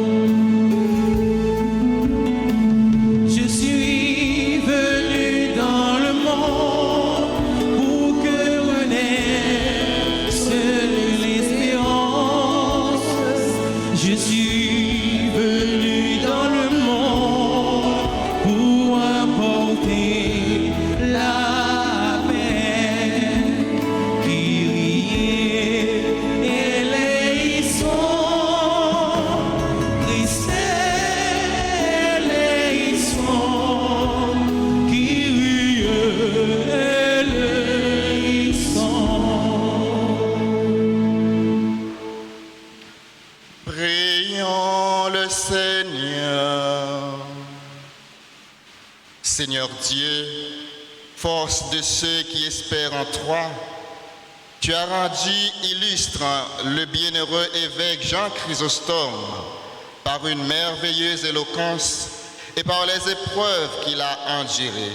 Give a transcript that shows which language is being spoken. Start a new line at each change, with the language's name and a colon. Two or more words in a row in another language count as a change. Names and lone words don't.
French: Je suis venu dans le monde pour que renaisse l'espérance. Je suis venu dans le monde pour apporter la paix.
Greek: Κύριε ελέησον, Χριστέ ελέησον, Κύριε ελέησον.
French: Prions le Seigneur. Seigneur Dieu, force de ceux qui espèrent en toi, tu as rendu illustre le bienheureux évêque Jean Chrysostome par une merveilleuse éloquence et par les épreuves qu'il a endurées.